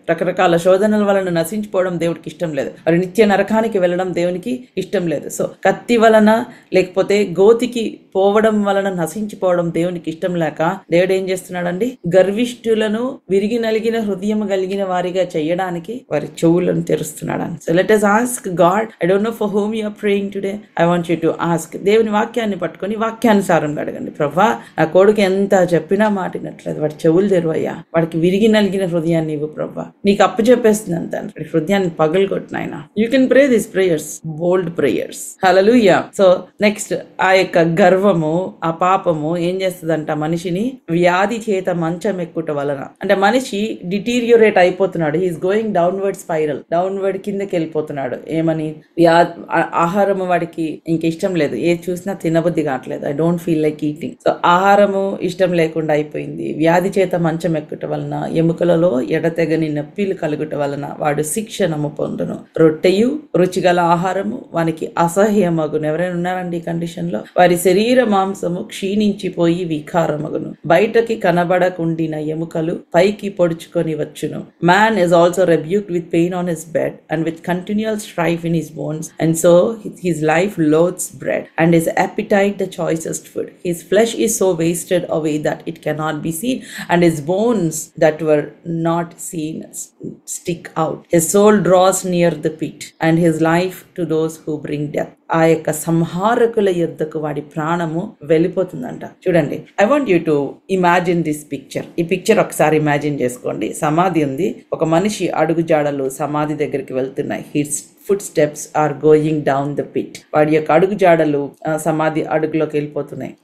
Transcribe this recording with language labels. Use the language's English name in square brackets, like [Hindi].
[Telugu] రకరకాల శోధనల వలన నశించిపోవడం దేవుడికి ఇష్టం లేదు. మరి నిత్య నరకానికి వెళ్ళడం దేవునికి ఇష్టం లేదు. సో కత్తి వలన లేకపోతే గోతికి పోవడం వలన నశించిపోవడం దేవునికి ఇష్టం లేక దేవుడు ఏం చేస్తున్నాడండి? గర్విష్ఠులను విరిగి నలిగిన హృదయం కలిగిన వారిగా చేయడానికి వారి చెవులను తెరుస్తున్నాడు. [English] So let us ask God. I don't know for whom you are praying today. I want you to ask. [Telugu] దేవుని వాక్యాన్ని పట్టుకొని వాక్యానుసారంగా అడగండి. ప్రభా, నా కొడుకు ఎంత చెప్పినా మాటినట్లేదు, వాడి చెవులు తెరువయ్యా, వాడికి విరిగి నలిగిన హృదయాన్ని ఇవ్వు ప్రభా, నీకు అప్పు చెప్పేస్తున్నాను తండ్రి, హృదయాన్ని పగలగొట్టినాయన. [English] You can pray this prayers, bold prayers. Hallelujah. [Telugu] So next, ఆ యొక్క గర్వము, ఆ పాపము ఏం చేస్తుందంట? మనిషిని వ్యాధి చేత మంచం ఎక్కుట వలన, అంటే మనిషి డిటీరియోరేట్ అయిపోతున్నాడు. [English] he is going downward spiral, downward [Telugu] కిందకి వెళ్ళిపోతున్నాడు. ఏమని? ఆహారము వాడికి ఇంక ఇష్టం లేదు, ఏది చూసినా తినబుద్ధి కావట్లేదు. [English] I don't feel like eating. [Telugu] So ఆహారము ఇష్టం లేకుండా అయిపోయింది. వ్యాధి చేత మంచం ఎక్కుట వలన, ఎముకలలో ఎడతెగని నొప్పిలు కలుగుట వలన వాడు శిక్షణము పొందును. రొట్టెయు రుచిగల ఆహారము వానికి అసహ్యమగును. ఎవరైనా ఉన్నారండి ఈ కండిషన్ లో? వారి శరీర మాంసము క్షీణించిపోయి వికారమగును. బయటకి కనబడకుండిన ఎముకలు పైకి పొడుచుకొని వచ్చును. [English] Man is also rebuked with pain on his bed and with continual strife in his bones, and so his life loathes bread and his appetite the choicest food. His flesh is so wasted away that it cannot be seen, and his bones that were not seen stick out. His soul draws near the pit, and his life to those who bring death. [Telugu] ఆ యొక్క సంహారకుల యొద్దకు వాడి ప్రాణము వెళ్ళిపోతుందంట. [English] చూడండి, I want you to imagine this picture. [Telugu] ఈ picture ఒకసారి imagine చేసుకోండి. సమాధి ఉంది, ఒక మనిషి అడుగు జాడలు సమాధి దగ్గరికి వెళ్తున్నాయి. [English] His footsteps are going down the pit. [Telugu] వాడి యొక్క అడుగు జాడలు సమాధి అడుగులోకి వెళ్ళిపోతున్నాయి.